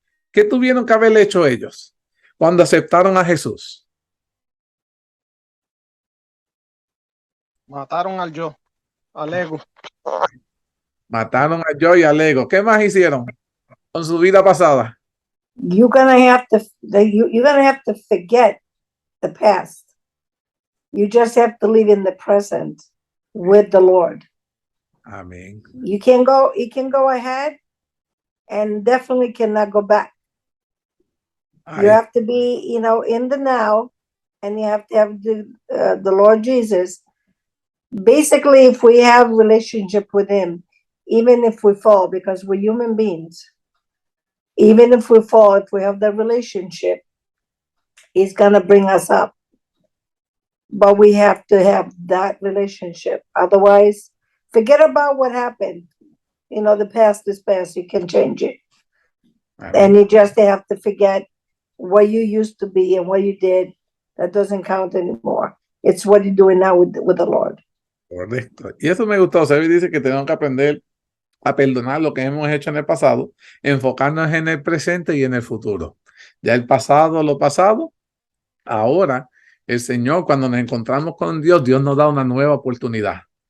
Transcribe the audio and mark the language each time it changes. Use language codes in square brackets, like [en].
[es] ¿Qué tuvieron que haber hecho ellos cuando aceptaron a Jesús? Mataron al yo, al ego. Mataron al yo y al ego. ¿Qué más hicieron con su vida pasada? [en] You're gonna have to forget the past. You just have to live in the present with the Lord. [es] Amén. [en] You can go ahead and definitely cannot go back. You Ay, have to be, in the now, and you have to have the Lord Jesus. Basically, if we have relationship with him, even if we fall, because we're human beings, even if we fall, if we have that relationship, he's going to bring us up. But we have to have that relationship. Otherwise, forget about what happened. The past is past. You can change it. [es] amén. [en] And you just have to forget what you used to be and what you did. That doesn't count anymore. It's what you're doing now with the Lord. [es] Correcto. Y eso me gustó. Sebi dice que tenemos que aprender a perdonar lo que hemos hecho en el pasado, enfocarnos en el presente y en el futuro. Ya el pasado, lo pasado. Ahora, el Señor, cuando nos encontramos con Dios, Dios nos da una nueva oportunidad.